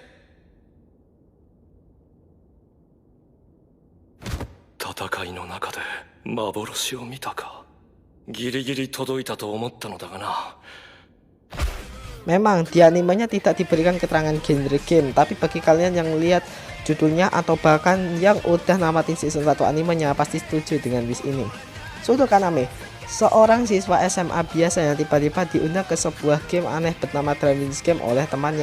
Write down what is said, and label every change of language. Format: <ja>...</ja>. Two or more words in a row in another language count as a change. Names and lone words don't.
<ja>戦いの中で幻を見たか。ギリギリ届いたと思ったのだがな。</ja> <id>Memang di animenya tidak diberikan keterangan genre game, tapi bagi kalian yang lihat judulnya atau bahkan yang udah namatin season 1 animenya pasti setuju dengan list ini. Sudo Kaname, seorang siswa SMA biasa yang tiba-tiba diundang ke sebuah game aneh bernama Darwin's Game oleh temannya.</id>